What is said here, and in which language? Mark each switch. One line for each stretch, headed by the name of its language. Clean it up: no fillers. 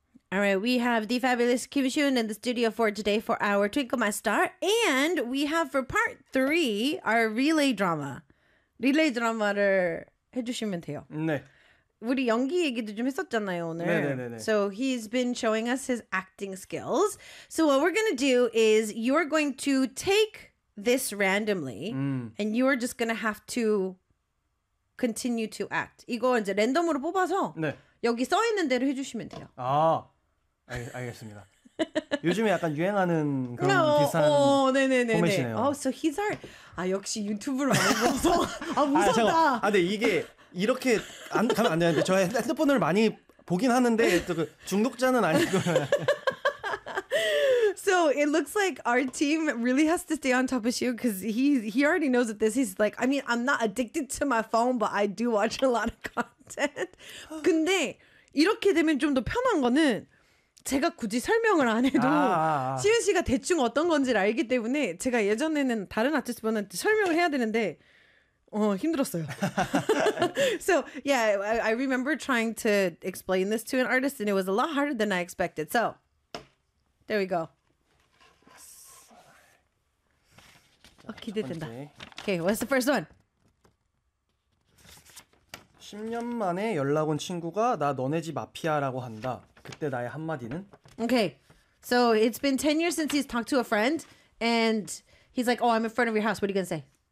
English: All right, we have the fabulous Kim Shun in the studio for today for our Twinkle My Star. And we have for part three, our relay drama.
Korean: Relay drama를 해주시면 돼요. 네. 우리 연기 얘기도 좀 했었잖아요, 오늘. 네네네.
English: So he's been showing us his acting skills. So what we're going to do is you're going to take this randomly and you're just going to have to continue to act.
Korean: 이거 이제 랜덤으로 뽑아서 네. 여기 써 있는 대로 해주시면 돼요. 아, 알겠습니다. 요즘에 약간 유행하는 그런 비슷한 포맷이네요.
English: Oh, so he's our...
Korean: 아, 역시 유튜브를 많이 봐서 아, 무섭다. 아, 잠깐만. 아, 근데 이게... 이렇게 안 가면 안 되는데 저 핸드폰을 많이 보긴 하는데 또 그 중독자는 아니고.
English: So it looks like our team really has to stay on top of you because he already knows that this is like I mean I'm not addicted to my phone but I do watch a lot of content.
Korean: 근데 이렇게 되면 좀 더 편한 거는 제가 굳이 설명을 안 해도 시윤 씨가 대충 어떤 건지를 알기 때문에 제가 예전에는 다른 아티스트분한테 설명을 해야 되는데. 힘들었어요.
English: So, yeah, I remember trying to explain this to an artist and it was a lot harder than I expected. So, there we go. Yes.
Korean: 자, 기대된다.
English: Okay, what's the first one?
Korean: 10년 만에 연락 온 친구가 나 너네 집 마피아라고 한다. 그때 나의 한마디는?
English: Okay, so it's been 10 years since he's talked to a friend and he's like, oh, I'm in front of your house. What are you going to say?